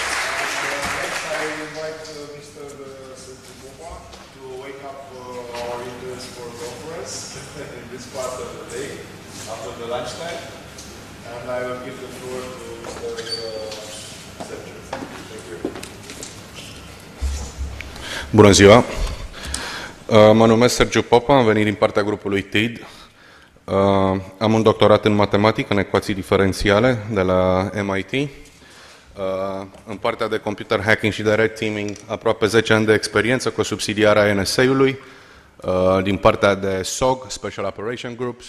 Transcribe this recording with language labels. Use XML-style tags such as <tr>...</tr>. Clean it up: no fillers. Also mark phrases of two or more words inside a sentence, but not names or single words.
<en>next I invite Mr. Sergiu Popa to wake up our interns for conference in this part of the day after the lunchtime. And I will give the floor to Mr. Sergiu. Thank you.</en> <ro>Bună ziua! Mă numesc Sergiu Popa, am venit din partea grupului TID. Am un doctorat în matematică, în ecuații diferențiale de la MIT. În partea de</ro> <en>computer hacking</en> <ro>și de</ro> <en>red teaming,</en> <ro>aproape 10 ani de experiență cu o subsidiară a NSA-ului, din partea de SOG,</ro> <en>Special Operation Groups.</en>